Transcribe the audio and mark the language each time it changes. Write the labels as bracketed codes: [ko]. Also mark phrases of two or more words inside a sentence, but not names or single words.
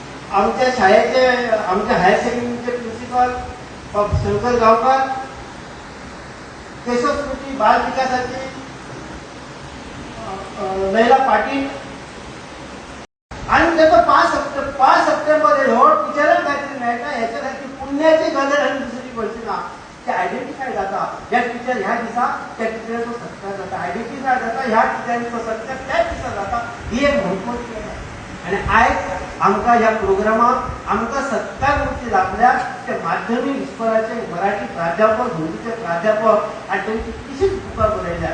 [kok] आमच्या शाळेचे आमच्या [en] higher secondaryche [kok] प्रिन्सिपल शंकर गावकर, केशव स्मृती बाल विकासाची लैला पाटील आणि त्याचं 5 सप्टेंबर हो टिचरां खातीर मेळटा ह्याच्या खातीर पुण्याची गरज आनी दुसरी पडची ना. ते आयडेंटिफाय जाता ह्या टिचर ह्या दिसा त्या टिचरांचो सत्कार जाता, आयडेंटिफाय जाता ह्या टिचरांचो सत्कार त्याच दिसा जाता. ही एक म्हत्वाची गजाल. आणि आयज आमकां ह्या प्रोग्रामाक आमकां सत्कार मूर्ती लाभल्या ते माध्यमीक इस्कॉलाचे मराठी प्राध्यापक, हिंदीचे प्राध्यापक आणि त्यांची कितलीशीच बुकां बरयल्या.